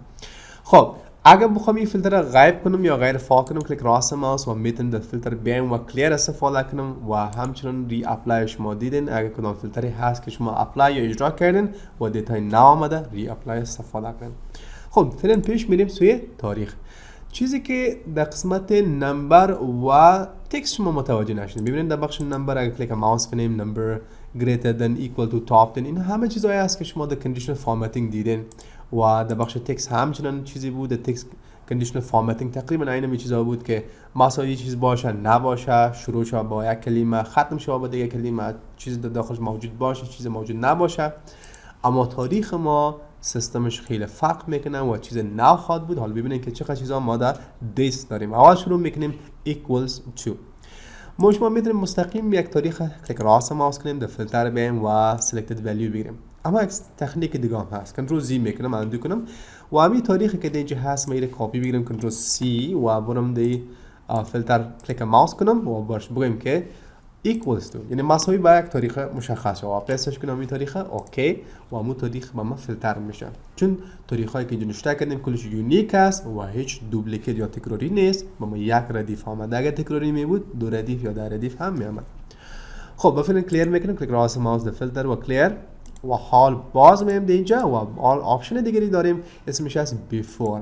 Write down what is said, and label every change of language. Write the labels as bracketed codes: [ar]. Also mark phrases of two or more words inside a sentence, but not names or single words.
[fa] خب اگر بخوام این فلتر رو غیب کنم یا غیر فعال کنم، کلیک راست ماوس و میتونم در فلتر بیایم و کلیر استفاده کنم و همچنین [en] reapply [fa] شما دیدین. اگر کدام فلتری هست که شما اپلای یا اجرا کردین و دیتای نو آمده، [en] reapply [fa] استفاده کنین. خب فعلا پیش میریم سوی تاریخ. چیزی که در قسمت نمبر و تکست شما متوجه نشدین، ببینید در بخش نمبر اگر کلیک ماوس کنیم، [en] نمبر greater than equal to top 10، [fa] این همه چیزایی هست که شما در [en] conditional formatting [fa] دیدین. و در بخش تکست همچنان چیزی بود، در تکست [en] conditional formatting [fa] تقریبا این چیزا بود که مثلا یه چیز باشه نباشه، شروع شه با یک کلمه، ختم شه با دیگه کلمه، چیزی در داخلش موجود باشه، چیزی موجود نباشه. اما تاریخ ما سیستمش خیلی فرق میکنه و چیز نو خواهد بود. حالا ببینید که چقدر چیزا ما در دیس داریم. اول شروع میکنیم [en] equals to. [fa] ما شما میتونیم مستقیم یک تاریخ کلیک راست ماوس کنیم، در فلتر بریم و [en] selected value [fa] بگیریم. اما یک تکنیک دیگه هم هست، [en] Control Z [fa] میکنم اندو کنم و همین تاریخی که دیگه هست میره کپی بگیرم، [en] Control C [fa] و برم دی فلتر کلیک ماوس کنم و باش بگیم که [en] equals to، [fa] یعنی مساوی با یک تاریخ مشخص و پرسش کنم این تاریخ اوکی و همون تاریخ با ما فلتر میشه، چون تاریخ هایی که اینجا نشته کردیم کلش یونیک است و هیچ دوپلیکیت یا تکراری نیست. با ما یک ردیف آمد، اگر تکراری می بود دو ردیف یا ده ردیف هم می آمد. خب با فعلا کلیر میکنیم، کلیک راست ماوس در فلتر و کلیر و حال باز میم اینجا و آل آپشن دیگری داریم اسمش از بیفور.